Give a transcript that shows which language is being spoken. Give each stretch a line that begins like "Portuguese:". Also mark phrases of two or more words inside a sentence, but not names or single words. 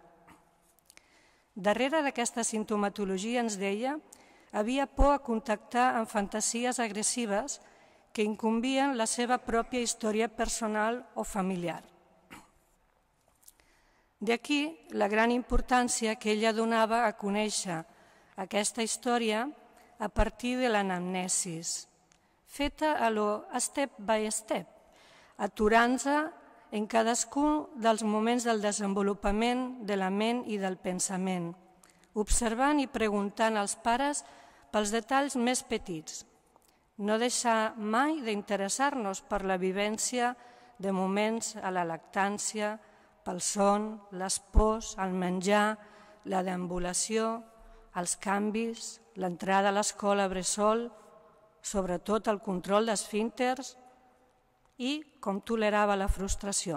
Catalan: Darrere d'aquesta sintomatologia, ens deia, havia por a contactar amb fantasies agressives que incumbien la seva pròpia història personal o familiar. D'aquí la gran importància que ella donava a conèixer aquesta història a partir de l'anamnesis, feta a lo
English: step by step,
Catalan: aturant-se en cadascun dels moments del desenvolupament de la ment i del pensament, observant i preguntant als pares pels detalls més petits. No deixar mai d'interessar-nos per la vivència de moments a la lactància, pel son, les pors, el menjar, la deambulació, els canvis, l'entrada a l'escola bressol, sobretot el control d'esfínters i com tolerava la frustració.